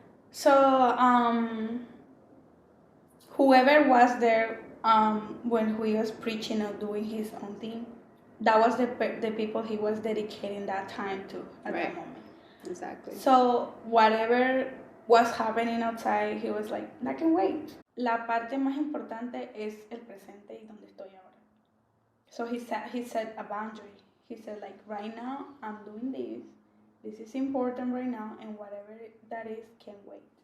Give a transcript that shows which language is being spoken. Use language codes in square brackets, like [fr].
[en] So, whoever was there when he was preaching or doing his own thing, that was the people he was dedicating that time to at that moment. Exactly. So, whatever was happening outside, he was like, I can wait. [es] La parte más importante es el presente y donde estoy ahora. [en] So he set a boundary. He said, like, right now, I'm doing this. This is important right now, and whatever that is can wait.